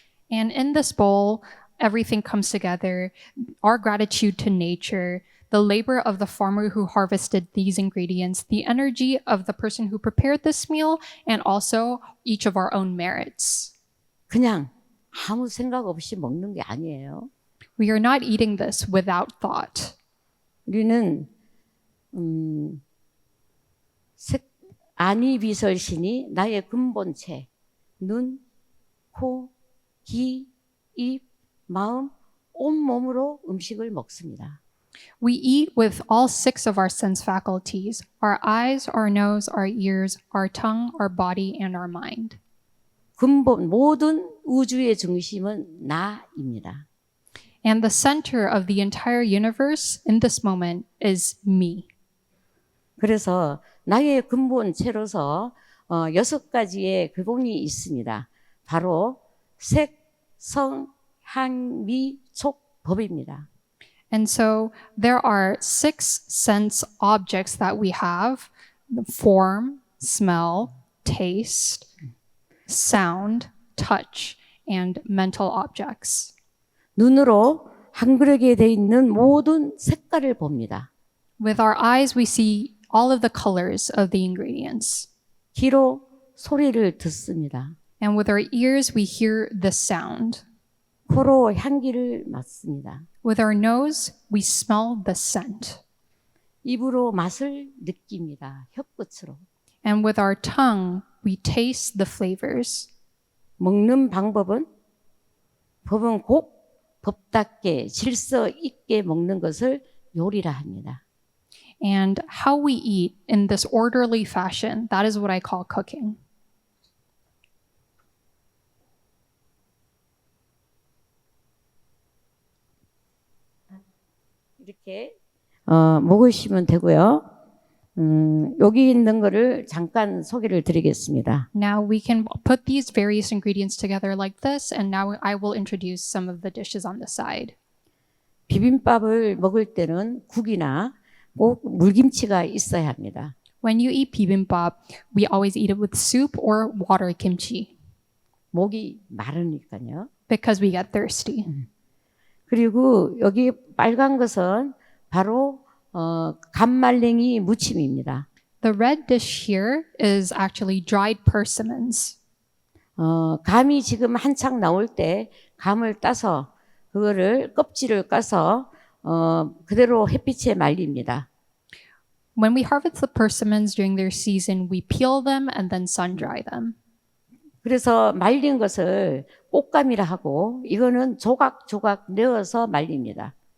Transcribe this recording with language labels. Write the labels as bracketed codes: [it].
[en] And in this bowl, everything comes together. Our gratitude to nature, the labor of the farmer who harvested these ingredients, the energy of the person who prepared this meal, and also each of our own merits. [ko] 그냥 아무 생각 없이 먹는 게 아니에요. [en] We are not eating this without thought. [ko] 우리는 아니비설신이 나의 근본체, 눈, 코, 귀, 입, 마음, 온몸으로 음식을 먹습니다. [en] We eat with all 6 of our sense faculties: our eyes, our nose, our ears, our tongue, our body, and our mind. [ko] 근본 모든 우주의 중심은 나입니다. [en] And the center of the entire universe in this moment is me. [ko] 그래서 나의 근본체로서 6가지의 근본이 있습니다. 바로 색, 성, 향, 미, 촉, 법입니다. [en] And so there are 6 sense objects that we have: the form, smell, taste, sound, touch, and mental objects. [ko] 눈으로 한 그릇에 돼 있는 모든 색깔을 봅니다. [en] With our eyes, we see all of the colors of the ingredients. [ko] 귀로 소리를 듣습니다. [en] And with our ears, we hear the sound. [ko] 코로 향기를 맡습니다. [en] With our nose, we smell the scent. [ko] 입으로 맛을 느낍니다. 혀끝으로. [en] And with our tongue, we taste the flavors. [ko] 먹는 법은 꼭 법답게 질서 있게 먹는 것을 요리라 합니다. [en] And how we eat in this orderly fashion, that is what I call cooking. [ko] 이렇게 먹으시면 되고요. 여기 있는 거를 잠깐 소개를 드리겠습니다. [en] Now we can put these various ingredients together like this, and now I will introduce some of the dishes on the side. [ko] 비빔밥을 먹을 때는 국이나 꼭 물김치가 있어야 합니다. [en] When you eat bibimbap, we always eat it with soup or water kimchi [ko] 목이 마르니까요. [en] because we get thirsty. [ko] 그리고 여기 빨간 것은 바로 감말랭이 무침입니다. [en] The red dish here is actually dried persimmons. [ko] 감이 지금 한창 나올 때 감을 따서 그거를 껍질을 까서 그대로 햇빛에 말립니다. [en] When we harvest the persimmons during their season, we peel them and then sun dry them. [ko] 그래서 말린 것을 꽃감이라 하고 이거는 조각조각 내어서 말립니다.